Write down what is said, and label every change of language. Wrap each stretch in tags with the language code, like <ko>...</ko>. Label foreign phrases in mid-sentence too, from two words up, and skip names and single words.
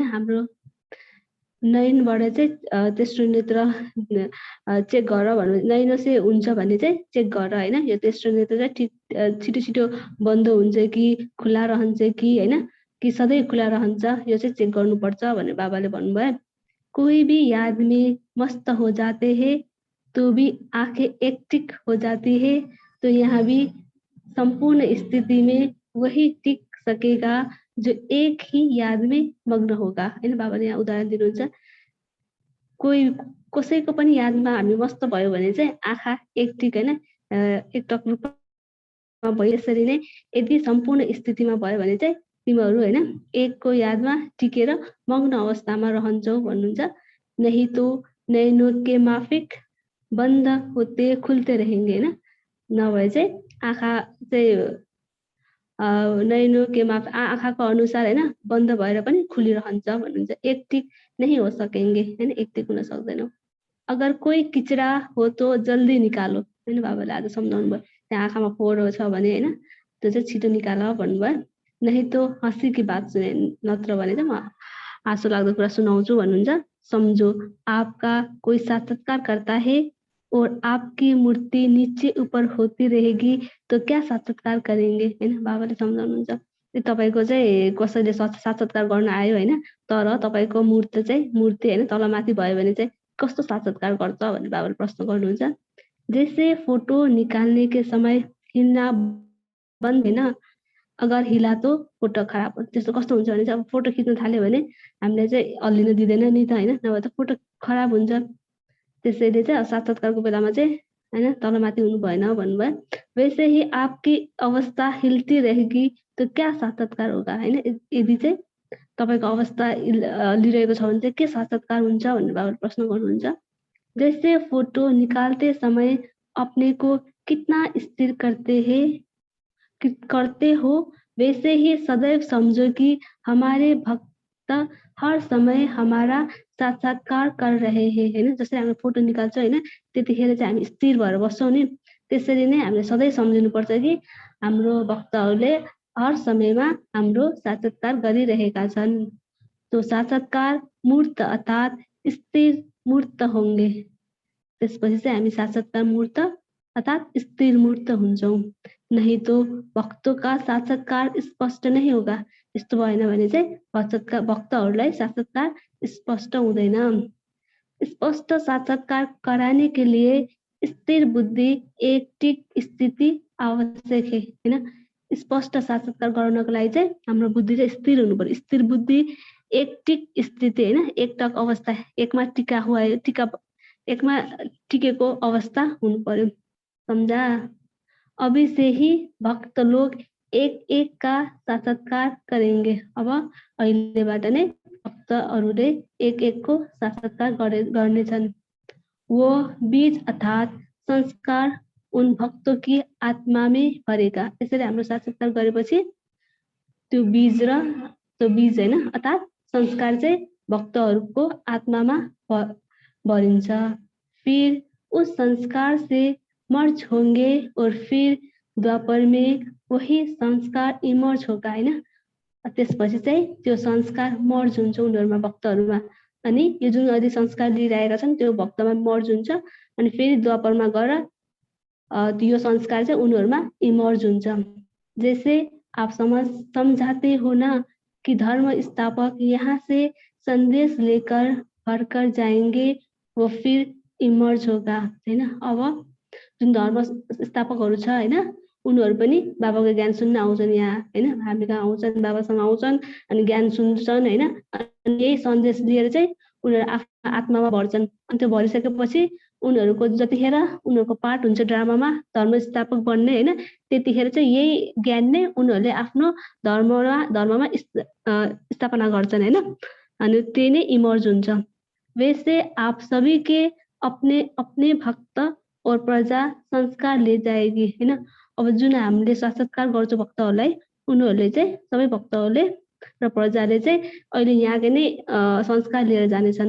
<ne>हाम्रो नयनबाट चाहिँ तेस्रो नेत्र चेक गर भन्नु। नैनो से हुन्छ भने चाहिँ चेक गर हैन। यो तेस्रो नेत्र चाहिँ छिटो छिटो बन्द हुन्छ कि खुला रहन्छ कि हैन, कि सधैँ खुला रहन्छ, यो चाहिँ चेक गर्नुपर्छ भनेर बाबाले भन्नुभयो।</ne> <hi>कोई भी याद में मस्त हो जाते हैं तो भी आंखें एक टिक हो जाती है, तो यहाँ भी संपूर्ण स्थिति में वही टिक सकेगा जो एक ही याद में मग्न होगा हैन।</hi> <ne>बाबाले यहाँ उदाहरण दिनुहुन्छ। कोही कसैको पनि यादमा हामी मस्त भयो भने चाहिँ आँखा एक टिक हैन एकटक रूपमा भयो। यसरी नै यदि सम्पूर्ण स्थितिमा भयो भने चाहिँ तिमीहरू हैन एकको यादमा टिकेर मग्न अवस्थामा रहन्छौ भन्नुहुन्छ।</ne> <hi>नहीं तो नैनो के माफिक बन्द होते खुल्ते रहेंगे हैन।</hi> <ne>नभए चाहिँ आँखा चाहिँ</ne> <hi>नैनो के माफ</hi> <ne>आँखाको अनुसार हैन बन्द भएर पनि खुलिरहन्छ भन्नुहुन्छ।</ne> <hi>एक टिक नहीं हो सकेंगे हैन, एक टिक</hi> <ne>हुन सक्दैन।</ne> <hi>अगर कोही किचड़ा हो तो जल्दी निकालो हैन।</hi> <ne>बाबाले आज सम्झाउनु भयो। त्यहाँ आँखामा फोहोर छ भने हैन त्यो चाहिँ छिटो निकाल भन्नुभयो।</ne> <hi>नहीं तो हँसी की बात सुने,</hi> <ne>नत्र भने चाहिँ म आँसु लाग्दो कुरा सुनाउँछु भन्नुहुन्छ।</ne> <hi>समझो आपका कोई साक्षात्कार करता है और आपकी मूर्ति नीचे ऊपर होती रहेगी तो क्या साक्षात्कार करेंगे हैन।</hi> <ne>बाबाले सम्झाउनुहुन्छ। तपाईको चाहिँ कसैले साक्षात्कार गर्न आयो हैन, तर तपाईको मूर्ति हैन तलमाथि भयो भने चाहिँ कस्तो साक्षात्कार गर्छ भनेर बाबाले प्रश्न गर्नुहुन्छ।</ne> <hi>जैसे फोटो निकाल्ने के समय हिल्ना बन्द हैन, अगर हिला तो फोटो खराब हुन्छ।</hi> <ne>त्यस्तो कस्तो हुन्छ भने चाहिँ अब फोटो खिच्न थाल्यो भने हामीले चाहिँ हल्लिन दिदैन नि त हैन, नभए त फोटो खराब हुन्छ। त्यसैले चाहिँ साक्षात्कारको बेलामा चाहिँ हैन तलमाथि हुनु भएन भन्नुभयो।</ne> <hi>वैसे ही आपकी अवस्था हिलती रहेगी तो क्या साक्षात्कार होगा हैन।</hi> <ne>यदि चाहिँ तपाईको अवस्था हल्लिरहेको छ भने चाहिँ के साक्षात्कार हुन्छ भनेर बाबाले प्रश्न गर्नुहुन्छ।</ne> <hi>जैसे फोटो निकालते समय अपने को कितना स्थिर करते हो, वैसे ही सदैव समझो कि हमारे भक्त हर समय हमारा साक्षात्कार कर रहे हैं हैन।</hi> <ne>जसरी हामी फोटो निकाल्छौं हैन त्यतिखेर चाहिँ हामी स्थिर भएर बस्छौं नि, त्यसरी नै हामीले सधैँ सम्झिनु पर्छ कि हाम्रो भक्तहरूले हर समयमा हाम्रो साक्षात्कार गरिरहेका छन्।</ne> <hi>तो साक्षात्कार मूर्त अर्थात स्थिर मूर्त होंगे।</hi> <ne>त्यसपछि चाहिँ हामी साक्षात्कार मूर्त अर्थात स्थिर मूर्त हुन्छौं।</ne> <hi>नहीं तो भक्तों का साक्षात्कार स्पष्ट नहीं होगा।</hi> <ne>यस्तो भएन भने चाहिँ भक्तहरूलाई साक्षात्कार स्पष्ट हुँदैन।</ne> <hi>स्पष्ट साक्षात्कार कराने के लिए स्थिर बुद्धि एक टिक स्थिति आवश्यक है हैन।</hi> <ne>स्पष्ट साक्षात्कार गर्नको लागि चाहिँ हाम्रो बुद्धि चाहिँ स्थिर हुनु पर्यो। स्थिर बुद्धि एक टिक स्थिति हैन, एकटक अवस्था, एकमा टिकेको अवस्था हुनु पर्यो।</ne> <hi>समझा। अभी से ही भक्त लोग एक एक का साक्षात्कार करेंगे।</hi> <ne>अब अहिलेबाट नै भक्तहरूले एक एक को साक्षात्कार गर्नेछन्।</ne> <hi>वो बीज अर्थात संस्कार उन भक्तों की आत्मा में भरेगा।</hi> <ne>यसरी हाम्रो साक्षात्कार गरेपछि त्यो बीज हैन अर्थात संस्कार चाहिँ भक्तहरूको आत्मामा भरिन्छ।</ne> <hi>फिर उस संस्कार से मर्ज होंगे और फिर द्वापर में वही संस्कार इमर्ज होगा हैन।</hi> <ne>त्यसपछि चाहिँ त्यो संस्कार मर्ज हुन्छ उनीहरुमा भक्तहरुमा, अनि यो जुन अहिले संस्कार लिइरहेका छन् त्यो भक्तमा मर्ज हुन्छ अनि फेरि द्वापरमा गएर यो संस्कार चाहिँ उनीहरुमा इमर्ज हुन्छ।</ne> <hi>जैसे आप समझाते हो ना कि धर्म स्थापक यहाँ से संदेश लेकर भरकर जाएंगे वो फिर इमर्ज होगा हैन।</hi> <ne>अब जुन धर्म स्थापकहरु छ हैन उनीहरु पनि बाबाको ज्ञान सुन्न आउँछन् यहाँ हैन। हामी कहाँ आउँछन्, बाबासँग आउँछन् अनि ज्ञान सुन्छन् हैन। अनि यही सन्देश लिएर चाहिँ उनीहरु आफ्नो आत्मामा भर्छन्। अनि त्यो भरिसकेपछि उनीहरुको जतिखेर उनीहरुको पार्ट हुन्छ ड्रामामा धर्म स्थापक बन्ने हैन, त्यतिखेर चाहिँ यही ज्ञान नै उनीहरुले आफ्नो धर्ममा स्थापना गर्छन् हैन। अनि त्यही नै इमर्ज हुन्छ।</ne> <hi>वैसे आप सभी के अपने अपने भक्त और प्रजा संस्कार ले जाएगी हैन।</hi> <ne>अब जुन हामीले साक्षात्कार गर्छौं भक्तहरुलाई उनीहरुले चाहिँ सबै भक्तहरुले र प्रजाले चाहिँ अहिले यहाँकै नै संस्कार लिएर जानेछन्।</ne>